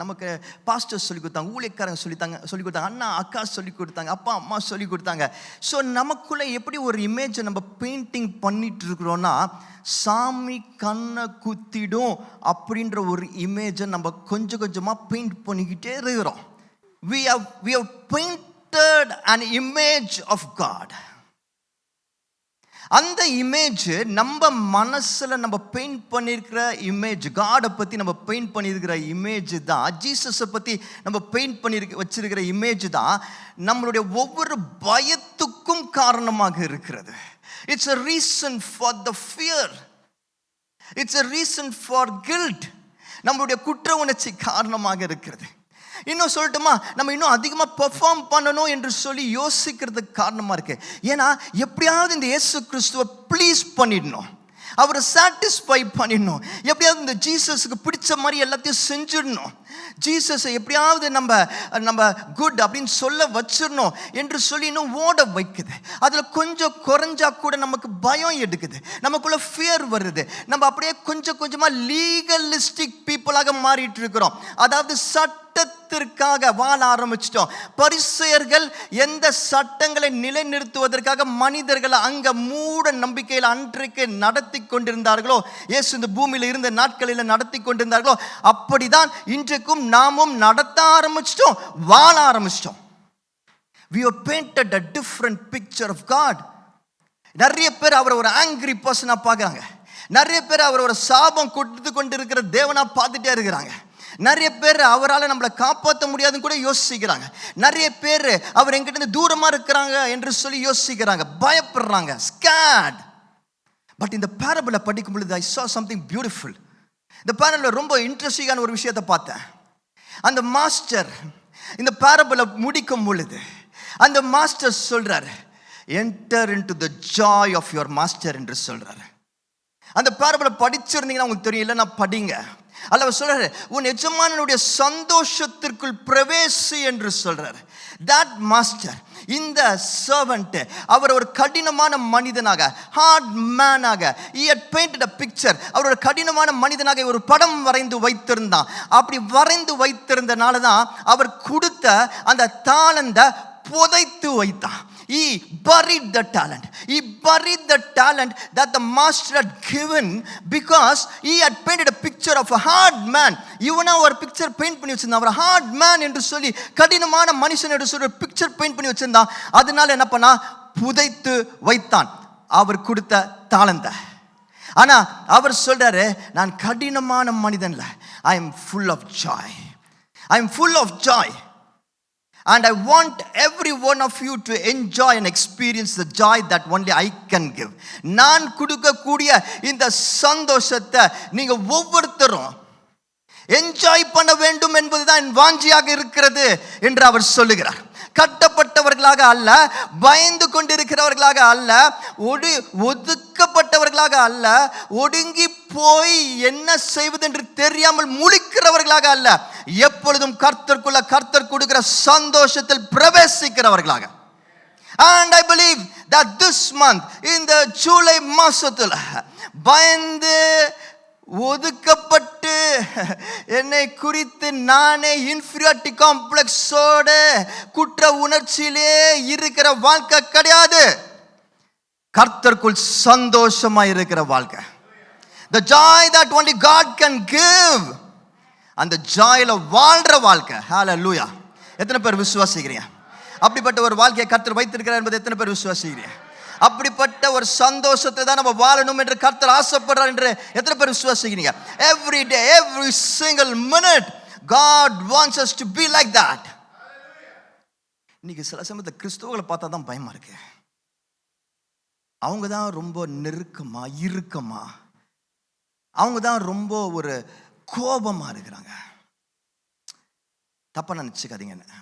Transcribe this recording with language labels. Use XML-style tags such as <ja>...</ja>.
<ta>நமக்கு பாஸ்டர்ஸ் சொல்லி கொடுத்தாங்க. ஊழியக்காரங்க சொல்லி கொடுத்தாங்க. அண்ணா அக்கா சொல்லி கொடுத்தாங்க. அப்பா அம்மா சொல்லி கொடுத்தாங்க. ஸோ நமக்குள்ளே எப்படி ஒரு இமேஜை நம்ம பெயிண்டிங் பண்ணிட்டு இருக்கிறோன்னா, சாமி கண்ணை குத்திடும் அப்படின்ற ஒரு இமேஜை நம்ம கொஞ்சம் கொஞ்சமாக பெயிண்ட் பண்ணிக்கிட்டே இருக்கிறோம்.</ta> <en>we have painted an image of God.</en> <ta>அந்த இமேஜ் நம்ம மனசில் நம்ம பெயிண்ட் பண்ணியிருக்கிற இமேஜ், காடை பற்றி நம்ம பெயிண்ட் பண்ணியிருக்கிற இமேஜ் தான், ஜீசஸை பற்றி நம்ம பெயிண்ட் பண்ணி வச்சிருக்கிற இமேஜ் தான் நம்மளுடைய ஒவ்வொரு பயத்துக்கும் காரணமாக இருக்கிறது.</ta> <en>It's a reason for the fear. It's a reason for guilt.</en> <ta>நம்மளுடைய குற்ற உணர்ச்சி காரணமாக இருக்கிறது. இன்னும் சொல்லட்டுமா, நம்ம இன்னும் அதிகமாக பெர்ஃபார்ம் பண்ணணும் என்று சொல்லி யோசிக்கிறதுக்கு காரணமாக இருக்கு. ஏன்னா எப்படியாவது இந்த இயேசு கிறிஸ்துவை ப்ளீஸ் பண்ணிடணும், அவரை சாட்டிஸ்ஃபை பண்ணிடணும், எப்படியாவது இந்த ஜீசஸுக்கு பிடிச்ச மாதிரி எல்லாத்தையும் செஞ்சிடணும், ஜீசஸை எப்படியாவது நம்ம குட் அப்படின்னு சொல்ல வச்சிடணும் என்று சொல்லி இன்னும் ஓட வைக்குது. அதில் கொஞ்சம் குறைஞ்சா கூட நமக்கு பயம் எடுக்குது, நமக்குள்ள ஃபியர் வருது. நம்ம அப்படியே கொஞ்சம் கொஞ்சமாக லீகலிஸ்டிக் பீப்புளாக மாறிட்டு இருக்கிறோம். அதாவது சட்டத்திற்காக வாழ ஆரம்பிச்சிட்டோம். பரிசேயர்கள் எந்த சட்டங்களை நிலைநிறுத்துவதற்காக மனிதர்களை அங்க மூட நம்பிக்கையில் அன்றைக்கு நடத்தி கொண்டிருந்தார்களோ, இயேசு இந்த பூமியில் இருந்த நாட்களில் நடத்தி கொண்டிருந்தார்களோ, அப்படிதான் இன்றைக்கும் நாமும் நடத்த ஆரம்பிச்சிட்டோம், வாழ ஆரம்பிச்சிட்டோம்.</ta> <en>We have painted a different picture of God.</en> <ta>நிறைய பேர் அவரை ஒரு ஆங்கிரி பர்சனா பார்க்குறாங்க. நிறைய பேர் அவர் ஒரு சாபம் கொடுத்து கொண்டு இருக்கிற தேவனா பார்த்துட்டே இருக்கிறாங்க. நிறைய பேர் அவரால் நம்மளை காப்பாற்ற முடியாதுன்னு கூட யோசிக்கிறாங்க. நிறைய பேர் அவர் எங்கிட்ட தூரமாக இருக்கிறாங்க என்று சொல்லி யோசிக்கிறாங்க, பயப்படுறாங்க, ஸ்கேட். பட் இந்த பேரபிளை படிக்கும் பொழுது</ta> <en>I saw something beautiful.</en> <ta>இந்த பேரபிள் ரொம்ப இன்ட்ரெஸ்டிங்கான ஒரு விஷயத்தை பார்த்தேன். அந்த மாஸ்டர் இந்த பேரபிளை முடிக்கும் பொழுது அந்த மாஸ்டர் சொல்றாரு,</ta> <en>enter into the joy of your master</en> <ta>என்று சொல்றாரு. அந்த பேரபிளை படிச்சிருந்தீங்கன்னா உங்களுக்கு தெரியல, நான் படிங்க. அல்ல சொல்றாரு, உன் எஜமானனுடைய சந்தோஷத்திற்குள் பிரவேசி என்று சொல்றாரு.</ta> <en>that master, இந்த servant,</en> <ta>அவர் ஒரு கடினமான மனிதனாக,</ta> <en>Hard மேனாக, he had painted a picture.</en> <ta>அவர் ஒரு கடினமான மனிதனாக ஒரு படம் வரைந்து வைத்திருந்தான். அப்படி வரைந்து வைத்திருந்தனால தான் அவர் கொடுத்த அந்த தாளந்தை புதைத்து வைத்தான்.</ta> <en>He buried the talent. He buried the talent that the master had given because he had painted a picture of a hard man.</en> <ta>இவனா ஒரு பிக்சர் பெயிண்ட் பண்ணி வச்சிருந்தான். அவர் ஹார்ட் மேன் என்று சொல்லி, கடினமான மனுஷன் என்று சொல்லி பிக்சர் பெயிண்ட் பண்ணி வச்சிருந்தான். அதனால என்ன பண்ணா, புதைத்து வைத்தான் அவர் கொடுத்த தாளந்தை. ஆனா அவர் சொல்றாரு, நான் கடினமான மனிதன்ல,</ta> <en>I am full of joy. I am full of joy. And I want every one of you to enjoy and experience the joy that only I can give.</en> <ta>நான் கொடுக்கக்கூடிய இந்த சந்தோஷத்தை நீங்க ஒவ்வொருத்தரும் என்ஜாய் பண்ண வேண்டும் என்பதுதான் என் வாஞ்சியாக இருக்கிறது என்று அவர் சொல்லுகிறார். கட்டப்பட்டவர்களாக அல்ல, பயந்து கொண்டிருக்கிறவர்களாக அல்ல, ஒதுக்கப்பட்டவர்களாக அல்ல, ஒடுங்கி போய் என்ன செய்வது என்று தெரியாமல் முழிக்கிறவர்களாக அல்ல, எப்பொழுதும் கர்த்தருக்குள்ள கர்த்தர் கொடுக்கிற சந்தோஷத்தில் பிரவேசிக்கிறவர்களாக.</ta> <en>And I believe that this month,</en> <ta>இந்த ஜூலை மாசத்துல பயந்து ஒதுக்கப்பட்டு என்னை குறித்து நானே இன்ஃபீரியாரிட்டி காம்ப்ளெக்ஸோட குற்ற உணர்ச்சியிலே இருக்கிற வாழ்க்கை கிடையாது. கர்த்தருக்குள் சந்தோஷமா இருக்கிற வாழ்க்கை.</ta> <en>The joy that only God can give.</en> <ta>அந்த ஜாயில வாழ்ற வாழ்க்கை. ஹalleluya. எத்தனை பேர் விசுவாசிக்கிறீங்க? அப்படிப்பட்ட ஒரு வாழ்க்கையை கர்த்தர் வைத்திருக்கிறார் என்பதை எத்தனை பேர் விசுவாசிக்கிறீங்க? அப்படிப்பட்ட ஒரு சந்தோஷத்தை தான் நம்ம வாழணும் என்று கர்த்தர் ஆசைப்படுறார் என்று எத்தனை பேர் விசுவாசிக்கிறீங்க?</ta> <en>Every day, every single minute, God wants us to be like that.</en> <ta>இன்னைக்கு சில சமயத்தில் கிறிஸ்தவர்களை பார்த்தா தான் பயமா இருக்கு. அவங்க தான் ரொம்ப நெருக்கமா, இறுக்கமா, அவங்க தான் ரொம்ப ஒரு கோபமா இருக்கிறாங்க. தப்பா நினைச்சுக்காதீங்க.</ta>